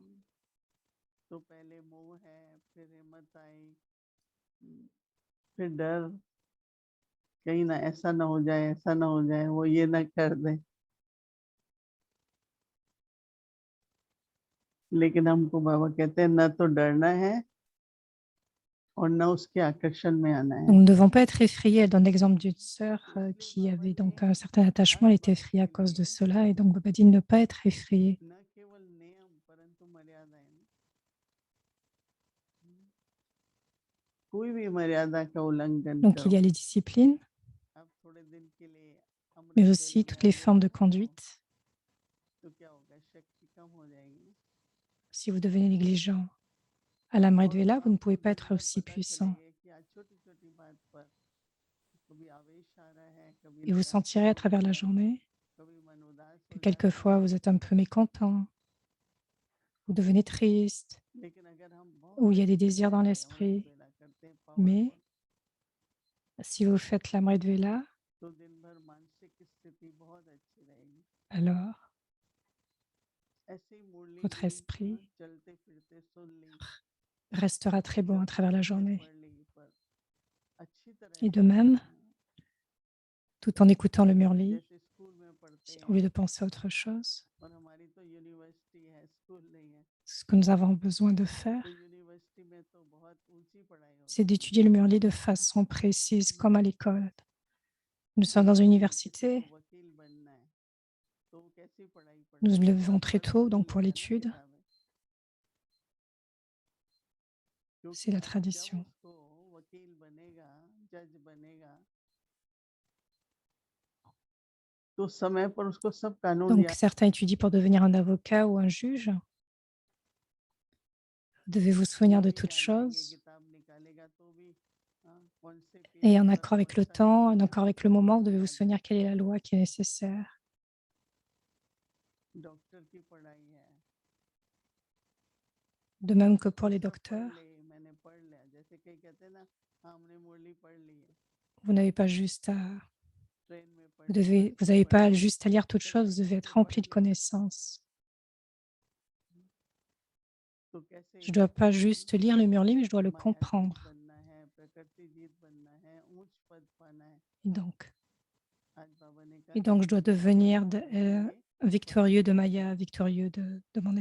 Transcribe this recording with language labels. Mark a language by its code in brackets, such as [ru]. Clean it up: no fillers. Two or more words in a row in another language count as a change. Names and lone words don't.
[hi] तो पहले मोह है फिर हिम्मत आई फिर डर कहीं ना ऐसा ना हो जाए ऐसा ना हो जाए वो ये ना कर दे लेकिन हमको बाबा कहते हैं न तो डरना है और न उसके आकर्षण में आना है [fr] Donc, nous ne devons pas être effrayés. Elle donne l'exemple d'une sœur qui avait donc un certain attachement. Elle était effrayée à cause de cela. Et donc, Baba dit de ne pas être effrayé. [hi] न केवल नियम परंतु मर्यादाएं कोई भी मर्यादा का उल्लंघन [fr] Donc, il y [hi] करो [fr] a les disciplines, [hi] आप थोड़े दिन के लिए [fr] mais [hi] अमृत [fr] aussi [hi] वेले [fr] toutes [hi] में [fr] les formes de [hi] आगे बढ़ जाओ [fr] conduite. [hi] तो क्या होगा शक्ति कम हो जाएगी [fr] Si vous devenez négligent à l'Amrit [hi] और [fr] Vela, vous ne pouvez [hi] आपको [fr] pas [hi] दिन [fr] être [hi] भर [fr] aussi [hi] पता [fr] puissant. [hi] चलेगा कि आज छोटी छोटी बात पर कभी आवेश आ रहा है कभी [fr] Et vous [hi] निराशा [fr] sentirez à [hi] हो [fr] travers [hi] रही [fr] la [hi] है [fr] journée [hi] कभी मन उदास [fr] que [hi] हो जाता [fr] quelquefois [hi] है [fr] vous êtes un peu mécontent, vous devenez triste, [hi] लेकिन अगर हम [fr] ou il y a [hi] बहुत [fr] des [hi] अच्छी [fr] désirs [hi] तरह [fr] dans [hi] से अमृत [fr] l'esprit. [hi] वेला करते हैं [fr] Mais [hi] पावरफुल [fr] si vous faites l'Amrit Vela, [hi] तो दिन भर मानसिक स्थिति बहुत अच्छी रहेगी [fr] alors [hi] ऐसे ही मुरली [fr] votre [hi] भी [fr] esprit [hi] चलते फिरते सुन ली [fr] restera très bon à [hi] जपते [fr] travers la [hi] जपते [fr] journée. [hi] पढ़ ली पर अच्छी तरह [fr] Et de [hi] से [fr] même, tout en écoutant le Murli, [hi] जैसे स्कूल में पढ़ते [fr] au lieu [hi] हैं [fr] de penser à autre chose, [hi] और हमारी तो यूनिवर्सिटी है स्कूल नहीं है [fr] ce que nous avons besoin de faire, [hi] तो यूनिवर्सिटी में तो बहुत ऊंची पढ़ाई [fr] c'est [hi] होती है [fr] d'étudier le Murli de façon précise, comme à l'école. Nous [hi] तो [fr] sommes dans une [hi] अगर किसी को [fr] université, [hi] वकील बनना है तो वो कैसी पढ़ाई [fr] nous [hi] पढ़ेगा [fr] levons [hi] रात [fr] très [hi] भर [fr] tôt, [hi] पढ़ [fr] donc pour [hi] लेगा ना [fr] l'étude, [hi] किताबें [fr] c'est [hi] क्योंकि [fr] la [hi] जब [fr] tradition. [hi] उसको वकील बनेगा जज बनेगा तो समय पर उसको सब कानून [fr] Donc [hi] याद [fr] certains étudient pour devenir un avocat ou un juge. Vous devez vous souvenir de [hi] नहीं [fr] toutes [hi] याद रहेंगे [fr] choses. [hi] किताब निकालेगा तो भी हाँ, कौन से पेज [fr] Et en [hi] पर [fr] accord avec [hi] कौन [fr] le [hi] सा [fr] temps, en [hi] कानून है [fr] accord [hi] वो [fr] avec le [hi] सब [fr] moment, vous [hi] उसको [fr] devez vous [hi] याद [fr] souvenir quelle [hi] रहेगा [fr] est la loi qui est nécessaire. [hi] डॉक्टर की पढ़ाई है [fr] De même que [hi] सब [fr] pour les [hi] सब पढ़ [fr] docteurs, [hi] ले मैंने पढ़ लिया जैसे कई कहते हैं ना हाँ हमने मुरली पढ़ ली है [fr] vous n'avez pas juste à, [hi] ट्रेन में पढ़ [fr] vous [hi] ली [fr] devez, [hi] बस [fr] vous [hi] में [fr] n'avez [hi] पढ़ [fr] pas [hi] ली [fr] juste à lire toutes [hi] कई [fr] choses, vous devez [hi] जगह [fr] être [hi] से पढ़ [fr] rempli de [hi] लिया [fr] connaissances. [hi] तो कैसे [fr] Je ne dois pas juste lire le Murli, mais je dois le [hi] मायातीत [fr] comprendre. [hi] बनना है प्रकृति जीत बनना है ऊंच पद पाना है [fr] Et donc, [hi] आज बाबा ने कहा [fr] et donc je dois [hi] ऊंच पद [fr] devenir [hi] पाने के लिए [fr] victorieux de Maya, victorieux de mon